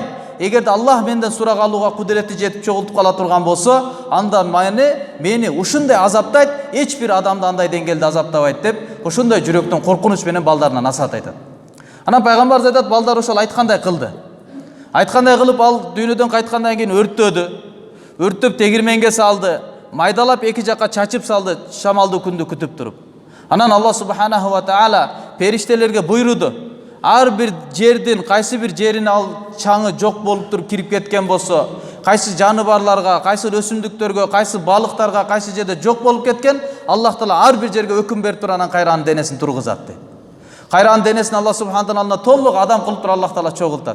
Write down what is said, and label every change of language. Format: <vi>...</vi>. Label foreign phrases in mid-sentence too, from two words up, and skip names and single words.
<ky>Эгерде Аллах менден сурак алууга кудурети жетип чогултуп кала турган болсо, анда мени ушундай азаптайт, эч бир адамды андай деңгээлде азаптабайт" деп, ошондой жүрөктөн коркунуч менен балдарына насаат айтат. Анан пайгамбарыбыз айтат, балдар ошол айткандай кылды. Айткандай кылып, ал дүйнөдөн кайткандан кийин өрттөп тегирменге салды, майдалап эки жака чачып салды, шамалдуу күндү күтүп туруп. Анан</ky> <ar>الله سبحانه وتعالى</ar> <ky>периштелерге буйруду. Ар бир жердин кайсы бир жерине ал чаңы жок болуп туруп кирип кеткен болсо, кайсы жаныбарларга, кайсы өсүмдүктөргө, кайсы балыктарга, кайсы жерде жок болуп кеткен,</ky> <ar>الله تعالى</ar> <ky>ар бир жерге өкүм берип туруп анан кайра анын денесин тургузат дейт. Кайра анын денесин</ky> <ar>الله سبحانه</ar> <ky>алдына толук адам кылып туруп</ky> <ar>الله تعالى</ar> <ky>чогултат.</ky>